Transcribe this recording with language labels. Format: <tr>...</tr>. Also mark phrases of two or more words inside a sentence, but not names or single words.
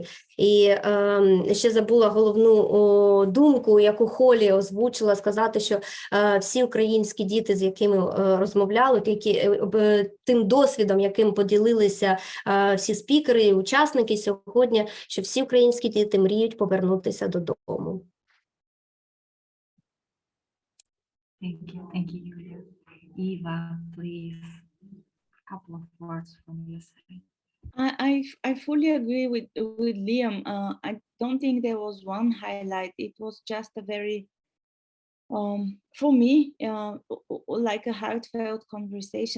<uk>І ще забула головну думку, яку Холі озвучила, сказати, що всі українські діти, з якими розмовляли, тим досвідом, яким поділилися всі спікери і учасники сьогодні, що всі українські діти мріють повернутися додому.</uk> <en>Thank you, Julia. Eva, please, a couple of words from your side. I fully agree with Liam. I don't think there was one highlight. It was just a very, for me, like a heartfelt conversation.</en>